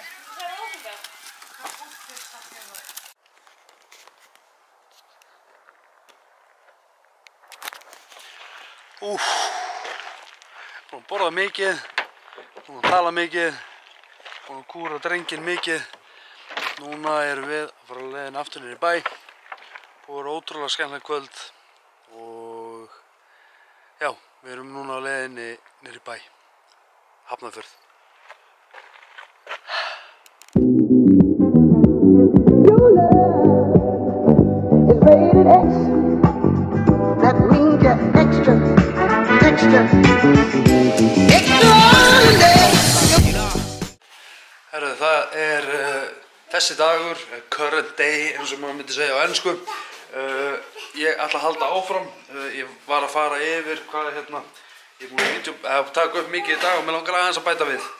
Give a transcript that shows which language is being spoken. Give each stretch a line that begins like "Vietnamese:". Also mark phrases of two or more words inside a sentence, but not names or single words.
Icelandic: Búin að borða mikið, búin að tala mikið, búin að kúra drenginn mikið. Núna erum við að fara að leiðin aftur niður í bæ. Búið að vera ótrúlega skemmtilegt kvöld og já, við erum núna á leiðinni niður í bæ, Hafnarfjörð.
English: Your love is rated X. That means you're extra, extraordinary.
Icelandic: Herðu, það er þessi dagur,
English: current day
Icelandic: eins og maður myndi segja á ensku. Ég ætla að halda áfram. Ég var að fara yfir hvað er hérna. Ég er búinn að taka upp mikið í dag og mig langar aðeins að bæta við.